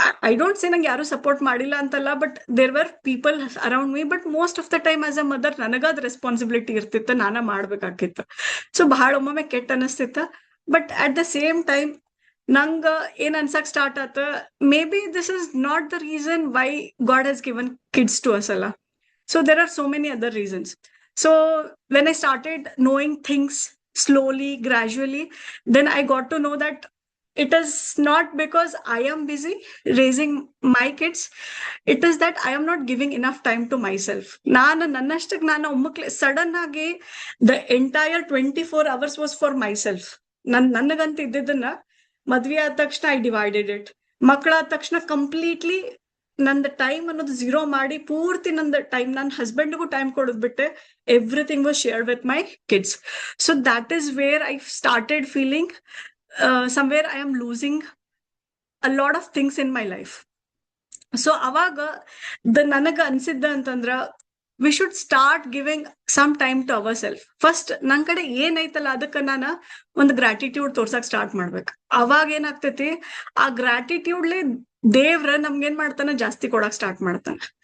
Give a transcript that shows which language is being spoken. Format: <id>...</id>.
<en>I don't say</en> <kn>ನಂಗೆ ಯಾರು support ಮಾಡಿಲ್ಲ ಅಂತಲ್ಲ,</kn> <en>but there were people around me, but most of the time as a mother</en> <kn>ನನಗದ್ responsibility ಇರ್ತಿತ್ತು, ನಾನ ಮಾಡ್ಬೇಕಾಗಿತ್ತು.</kn> <en>so</en> <kn>ಬಹಳ ಒಮ್ಮೊಮ್ಮೆ ಕೆಟ್ಟ ಅನಿಸ್ತಿತ್ತ,</kn> <en>but at the same time</en> <kn>ನಂಗ ಏನ್ ಅನ್ಸಕ್ ಸ್ಟಾರ್ಟ್ ಆತ,</kn> <en>Maybe this is not the reason why God has given kids to us ಅಲ್ಲ. So there are so many other reasons. So when I started knowing things slowly, gradually, then I got to know that it is not because I am busy raising my kids. It is that I am not giving enough time to myself.</en> <kn>ನಾನು ನನ್ನಷ್ಟಕ್ಕೆ ನಾನು ಒಮ್ಮಕ್ಲೆ sudden ಆಗಿ</kn> <en>the entire 24 hours was for myself.</en> <kn>ನನಗಂತ ಇದ್ದಿದ್ದನ್ನ ಮದ್ವೆ ಆದ ತಕ್ಷಣ</kn> <en>I divided it.</en> <kn>ಮಕ್ಕಳಾದ ತಕ್ಷಣ completely ನಂದು ಟೈಮ್ ಅನ್ನೋದು ಝೀರೋ ಮಾಡಿ ಪೂರ್ತಿ ನಂದು ಟೈಮ್ ನನ್ನ ಹಸ್ಬೆಂಡ್ಗೂ ಟೈಮ್ ಕೊಡೋದ್ ಬಿಟ್ಟೆ</kn> <en>Everything was shared with my kids. So that is where I started feeling somewhere I am losing a lot of things in my life. So</en> <kn>ಅವಾಗ ನನಗ ಅನ್ಸಿದ್ದ ಅಂತಂದ್ರ</kn> <en>We should start giving some time to our self.</en> <kn>First ನನ್ ಕಡೆ ಏನೈತಲ್ಲ ಅದಕ್ಕ ನಾನು ಒಂದು gratitude ತೋರ್ಸಕ್ start ಮಾಡ್ಬೇಕು. ಅವಾಗ ಏನಾಗ್ತೈತಿ, ಆ ಗ್ರಾಟಿಟ್ಯೂಡ್ಲಿ ದೇವ್ರ ನಮ್ಗೇನ್ ಮಾಡ್ತಾನ, ಜಾಸ್ತಿ ಕೊಡಕ್ ಸ್ಟಾರ್ಟ್ ಮಾಡ್ತಾನ.</kn>